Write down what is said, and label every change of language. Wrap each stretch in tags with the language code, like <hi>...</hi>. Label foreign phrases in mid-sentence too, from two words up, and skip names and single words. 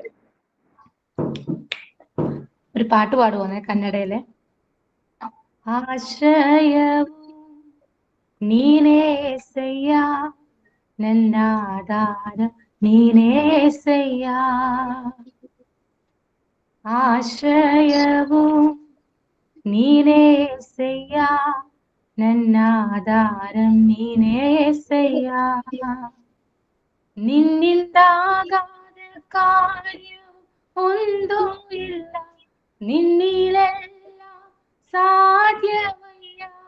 <ml>ഒരു പാട്ട് പാടുവോന്നെ കന്നഡയിലെ?</ml> <kn>ಆಶ್ರಯವೂ ನೀನೇಸಯ್ಯಾ, ನನ್ನಾಧಾರಂ ನೀನೇಸಯ್ಯಾ. ആശ്രയവും ನೀನೇಸಯ್ಯ, ನನ್ನ ಆಧಾರಂ ನೀನೇಸಯ್ಯ. ನಿನ್ನಿಂದಾಗಾದ ಕಾರ್ಯ ಒಂದೂ ಇಲ್ಲ, ನಿನ್ನಿಲೆಲ್ಲ ಸಾಧ್ಯವಯ್ಯ.</kn>